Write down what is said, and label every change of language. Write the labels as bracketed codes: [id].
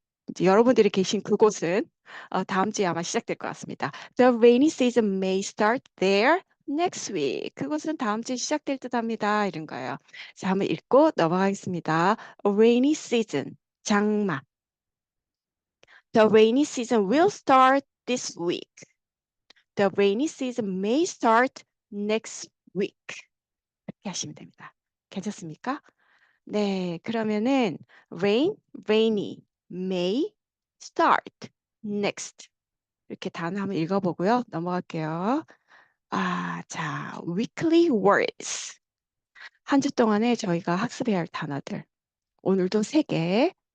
[ko] 이제 여러분들이 계신 그곳은 다음 주에 아마 시작될 것 같습니다. [en] The rainy season may start there next week. [ko] 그곳은 다음 주에 시작될 듯합니다. 이런 거예요. 자, 한번 읽고 넘어가겠습니다. [en] Rainy season, 장마. The rainy season will start this week. The rainy season may start next week. [ko] 이렇게 하시면 됩니다. 괜찮습니까? 네, 그러면은 rainy, may, start, next 이렇게 단어 한번 읽어보고요. 넘어갈게요. 자, weekly words. 한 주 동안에 저희가 학습해야 할 단어들. 오늘도 3개.